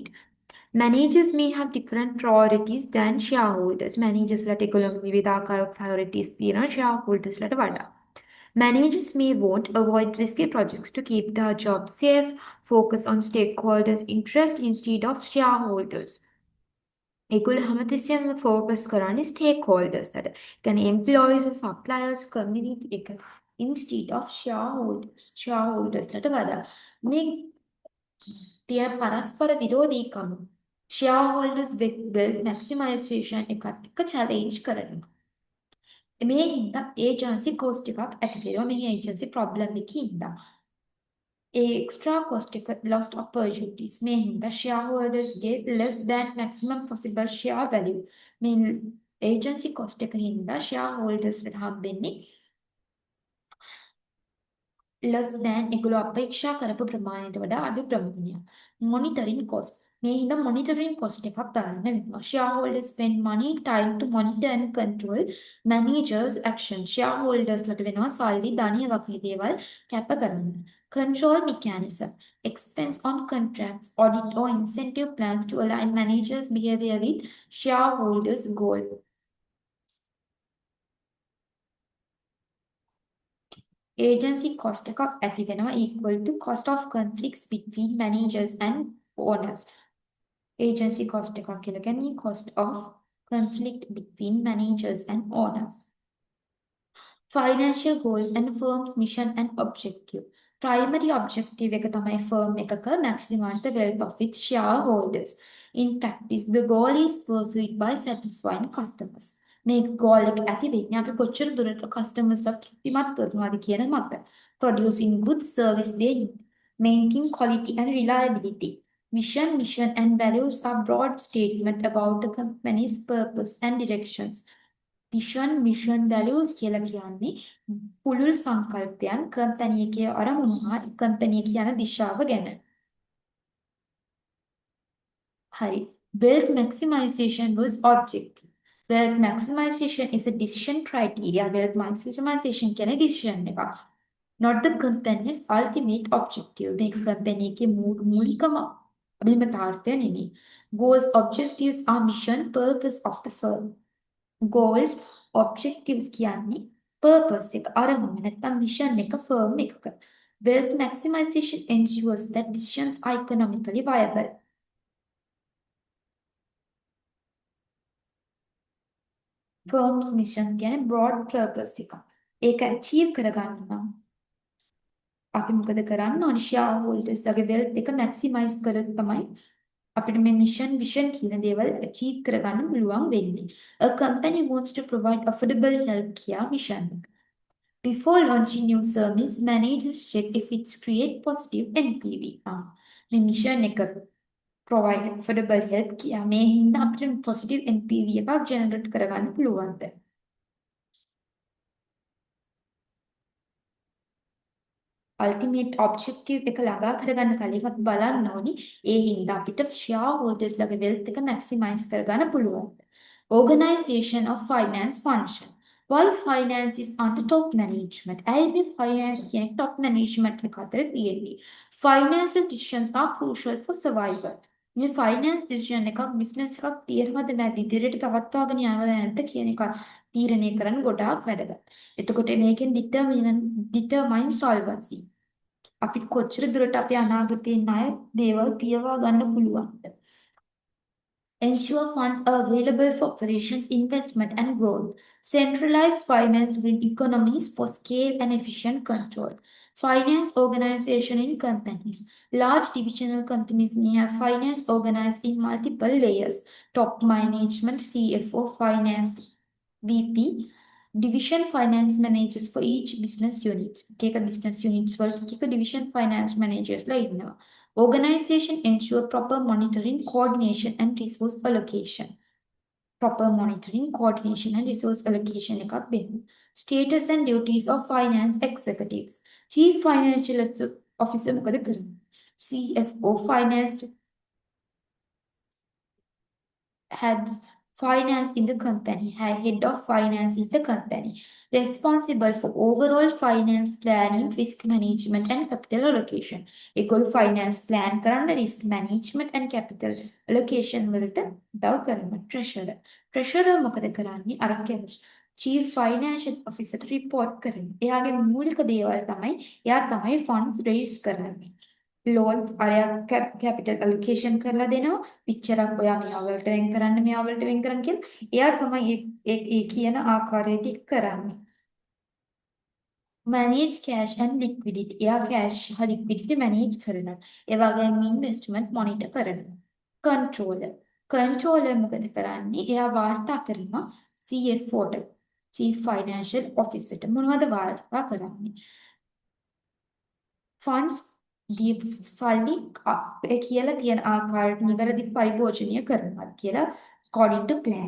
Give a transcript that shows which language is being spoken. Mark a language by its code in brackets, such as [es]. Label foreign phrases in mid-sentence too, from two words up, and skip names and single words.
[en] Managers may have different priorities than shareholders. [si] Managers ලට ඒගොල්ලෝ විවිධාකාර priorities තියෙනවා shareholders ලට වඩා. [en] Managers may want avoid risky projects to keep their job safe, focus on stakeholders' interest instead of shareholders. [si] ඒගොල්ලෝ හැමතිස්සෙම focus කරන්නේ stakeholders ලට. කියන්නේ [en] employees, suppliers, community [si] එක [en] instead of shareholders [si] ලට වඩා. මේ තියෙන පරස්පර විරෝධීකම [en] shareholders wealth maximization [si] එකත් එක්ක challenge කරනවා. මේ හින්දා [en] agency cost [si] එකක් ඇති වෙනවා මේ [en] agency problem [si] එකකින් හින්දා. [en] ඒ extra cost එක lost opportunities [si] මේ හින්දා [en] shareholders get less than maximum possible share value. [si] මේ [en] agency cost [si] එක හින්දා shareholders ට හම්බෙන්නේ [en] less than [si] ඒගොල්ලෝ අපේක්ෂා කරපු ප්‍රමාණයට වඩා අඩු ප්‍රමාණයක්. [en] Monitoring cost [si] මේ හින්දා [en] monitoring cost [si] එකක් දාන්න වෙනවා. [en] Shareholders spend money time to monitor and control managers action. [si] Shareholders ලට වෙනවා සල්ලි ධනිය වගේ දේවල් කැප කරන්න. [en] Control mechanism expense on contracts, audit or incentive plans to align managers' behavior with shareholders' goal. Agency cost [si] එකක් ඇති වෙනවා [en] equal to cost of conflicts between managers and owners. Agency cost [si] එකක් කියලා කියන්නේ [en] cost of conflict between managers and owners. Financial goals and firm's mission and objective. Primary objective [si] එක තමයි [en] firm එකක maximize the wealth of its shareholders. In practice, the goal is pursued by satisfying customers. [si] මේ goal එක ඇති වෙන්නේ අපි කොච්චර දුරට customers ලා තෘප්තිමත් කරනවාද කියන මත. [en] Producing good service they need. Maintaining quality and reliability. Mission and values are broad statement about the company's purpose and directions. mission values [si] කියලා කියන්නේ පුළුල් සංකල්පයන් කම්පැනි එකේ අරමුණු හා කම්පැනි එක යන දිශාව ගැන. හරි. [en] Wealth maximization was objective. Wealth maximization is a decision criteria. Wealth maximization කියන්නේ decision එකක්. Not the company's ultimate objective. [si] මේක කම්පැනි එකේ මූලිකම අභිමතාර්ථය නෙමෙයි. [en] Goals, objectives are mission, purpose of the firm. Goals, objectives [si] කියන්නේ purpose එක අරමුණ නැත්නම් mission එක firm එකක. [en] Wealth maximization ensures that decisions are economically viable. Firm's mission කියන්නේ broad purpose එක. [si] ඒක achieve කරගන්න නම් අපි මොකද කරන්න ඕනේ? shareholders ලගේ wealth එක maximize කරොත් තමයි අපිට මේ [en] mission vision [si] කියන දේවල් achieve කරගන්න පුළුවන් වෙන්නේ. [en] A company wants to provide affordable healthcare mission. Before launching new service, managers check if it's create positive NPV. [si] මේ mission එක [en] provide affordable healthcare [si] මේ හින්දා අපිට [en] positive NPV [si] එකක් generate කරගන්න පුළුවන්ද? [en] ultimate objective [si] එක ළඟා කරගන්න කලින් අපි බලන්න ඕනි ඒ හින්දා අපිට shareholders ලගේ wealth එක maximize කරගන්න පුළුවන්. [en] Organization of finance function. Why finance is under top management? [si] ඇයි මේ finance කියන [en] top management [si] එක අතර තියෙන්නේ? [en] Financial decisions are crucial for survival. [si] මේ [en] finance decision [si] එකක් business එකක් තියෙනවද නැද්ද ඉදිරියට පවත්වාගෙන යනවද නැද්ද කියන එක තීරණය කරන්න ගොඩාක් වැදගත්. එතකොට මේකෙන් [en] determine solvency. [si] අපිට කොච්චර දුරට අපේ අනාගතයේ ණය දේවල් පියවා ගන්න පුළුවන්ද? [en] Ensure funds are available for operations, investment, and growth. Centralized finance brings economies for scale and efficient control. Finance organization in companies. Large divisional companies may have finance organized in multiple layers. Top management, CFO, finance, VP, division finance managers for each business unit. Take a business units වලට division finance managers [si] ලා ඉන්නවා. [en] Organization ensure proper monitoring, coordination and resource allocation. Proper monitoring, coordination and resource allocation [si] එකක් දෙන්න. [en] Status and duties of finance executives. Chief Financial Officer [si] මොකද කරන්නේ? [en] CFO finance heads finance in the company, head of finance in the company, responsible for overall finance planning, risk management and capital allocation. Equal finance plan කරන්න risk management and capital allocation [si] වලට උදව් කරනවා. [en] Treasurer [si] මොකද කරන්නේ? [en] අර chief financial officer report කරන්නේ. [si] එයාගේ මූලික දේවල් තමයි එයා තමයි [en] funds raise [si] කරන්නේ. loans අරයා [en] capital allocation [si] කරලා දෙනවා පිච්චරක් ඔයා මෙයා වලට වෙන් කරන්න මෙයා වලට වෙන් කරන්න කියලා එයා තමයි ඒ කියන ආකාරයට කරන්නේ [en] manage cash and liquidity [si] එයා cash හා liquidity manage කරනවා ඒ වගේම [en] investment monitor [si] කරනවා controller මොකද කරන්නේ එයා වාර්තා කරනවා CFO ට [en] chief financial officer [si] ට මොනවද වාර්තා කරන්නේ funds සල්ලි කියලා තියෙන ආකාරයට නිවැරදි පරිභෝජනය කරනවා කියලා [en] according to plan.